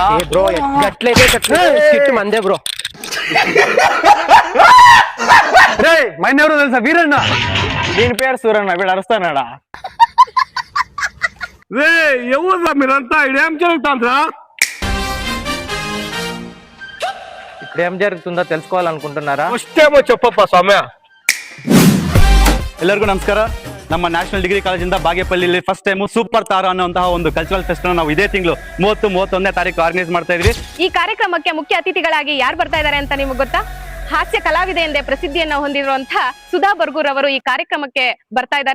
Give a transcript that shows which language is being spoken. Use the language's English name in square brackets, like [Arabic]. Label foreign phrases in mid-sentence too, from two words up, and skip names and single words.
[Telugu] బ్రో గట్లయితే మందే బ్రో. మైండ్ ఎవరో తెలుసా? వీరన్న. దీని పేరు సూరన్న. వీడు అరుస్తానాడా? రే ఎవరురా మీరంతా? ఇదేం జరుగుతుందా? ఇప్పుడు ఏం జరుగుతుందో తెలుసుకోవాలనుకుంటున్నారా? ఫస్ట్ ఏమో చెప్పప్ప ಸಮಯ. [Kannada] ಎಲ್ಲರಿಗೂ ನಮಸ್ಕಾರ. ನಮ್ಮ ನ್ಯಾಷನಲ್ ಡಿಗ್ರಿ ಕಾಲೇಜಿಂದ ಬಾಗೇಪಲ್ಲಿಯಲ್ಲಿ [English] first time [Kannada] ಸೂಪರ್ ತಾರ ಅನ್ನುವಂತಹ ಒಂದು [English] cultural fest [Kannada] ನಾವು ಇದೇ ತಿಂಗಳು 30-31ನೇ ತಾರೀಕು ಆರ್ಗನೈಸ್ ಮಾಡ್ತಾ ಇದ್ವಿ. ಈ ಕಾರ್ಯಕ್ರಮಕ್ಕೆ ಮುಖ್ಯ ಅತಿಥಿಗಳಾಗಿ ಯಾರು ಬರ್ತಾ ಇದ್ದಾರೆ ಅಂತ ನಿಮಗೆ ಗೊತ್ತಾ? ಹಾಸ್ಯ ಕಲಾವಿದೆ ಎಂದೇ ಪ್ರಸಿದ್ಧಿಯನ್ನ ಹೊಂದಿರುವಂತಹ ಸುಧಾ ಬರ್ಗೂರ್ ಅವರು ಈ ಕಾರ್ಯಕ್ರಮಕ್ಕೆ ಬರ್ತಾ ಇದ್ದಾರೆ.